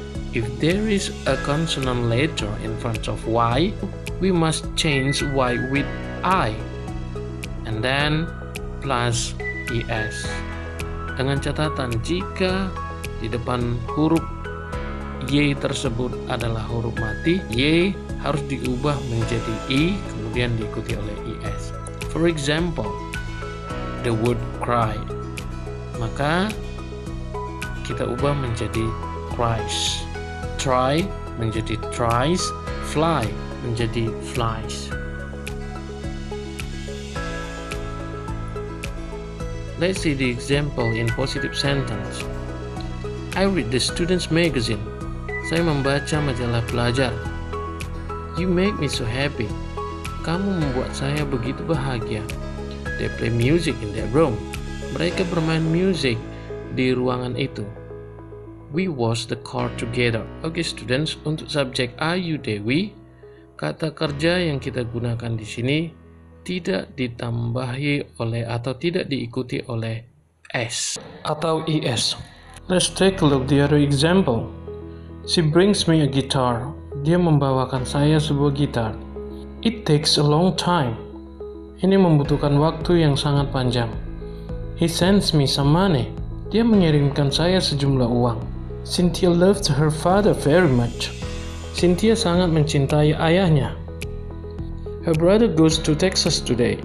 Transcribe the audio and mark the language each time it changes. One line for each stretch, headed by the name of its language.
English: If there is a consonant letter in front of y, we must change y with I, and then plus es.
Indonesian: Dengan catatan, jika di depan huruf y tersebut adalah huruf mati, y harus diubah menjadi i, kemudian diikuti oleh is.
English: For example, the word cry,
Indonesian: maka kita ubah menjadi
English: cries. Try menjadi tries, fly menjadi flies. Let's see the example in positive sentence. I read the student's magazine.
Indonesian: Saya membaca majalah pelajar.
English: You make me so happy.
Indonesian: Kamu membuat saya begitu bahagia.
English: They play music in their room.
Indonesian: Mereka bermain musik di ruangan itu.
English: We watch the car together.
Indonesian: Oke, students, untuk subjek are, you, they, we, kata kerja yang kita gunakan di sini tidak ditambahi oleh atau tidak diikuti oleh s atau is.
English: Let's take a look the other example. She brings me a guitar.
Indonesian: Dia membawakan saya sebuah gitar.
English: It takes a long time.
Indonesian: Ini membutuhkan waktu yang sangat panjang.
English: He sends me some money.
Indonesian: Dia mengirimkan saya sejumlah uang.
English: Cynthia loves her father very much.
Indonesian: Cynthia sangat mencintai ayahnya.
English: Her brother goes to Texas today.